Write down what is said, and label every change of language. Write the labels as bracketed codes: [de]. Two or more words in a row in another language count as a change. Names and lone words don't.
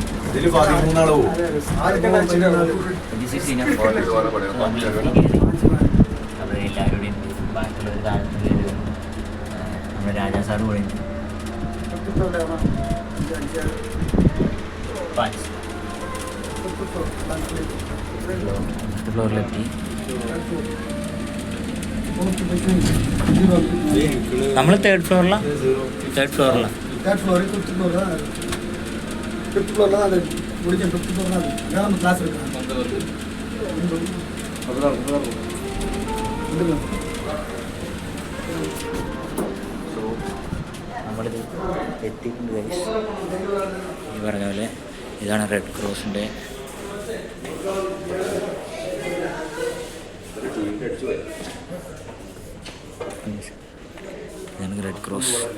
[ml] എല്ലാവരുടെയും ബാക്കിയുള്ളൊരു താഴത്ത് നമ്മുടെ രാജാ സാറ് പറയുന്നു 5th ഫ്ലോറിലെത്തി. നമ്മൾ 3rd ഫ്ലോറിലാണ്. 5th ഫ്ലോറിലാണ് [ta] அது முடிஞ்ச 5th ஃப்ளோர் தான். அதான் நம்ம கிளாஸ் இருக்கு. [ml] നമ്മളിത് എത്തിയിട്ടുണ്ട് ഗൈസ്. ഈ പറഞ്ഞ പോലെ ഇതാണ് റെഡ് ക്രോസിൻ്റെ ഇതാണ് റെഡ് ക്രോസ്.